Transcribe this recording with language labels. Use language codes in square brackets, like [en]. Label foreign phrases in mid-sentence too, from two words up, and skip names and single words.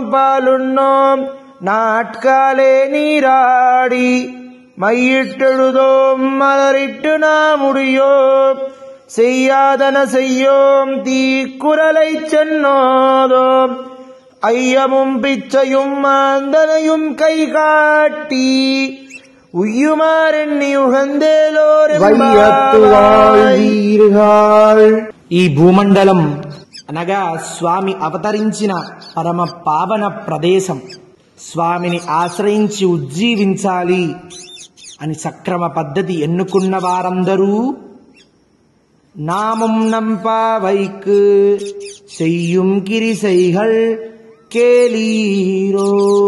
[ta] பாலுண்ணோம் நாட்காலே நீராடி மையிட்டெழுதோம் மலரிட்டு நாம் முடியோம் செய்யாதன செய்யோம் தீக்குறளை சென்னோதோம் ஐயமும் பிச்சையும் மாந்தனையும் கை காட்டி உய்யுமாறெண்ணி உகந்தேலோரெம்பாவாய். [te] ఈ భూమండలం అనగా స్వామి అవతరించిన పరమ పావన ప్రదేశం. స్వామిని ఆశ్రయించి ఉజ్జీవించాలి అని సక్రమ పద్ధతి ఎన్నుకున్న వారందరూ [ta] நாமும் நம்பாவைக்குச் செய்யும் கிரிசைகள் கேளீரோ.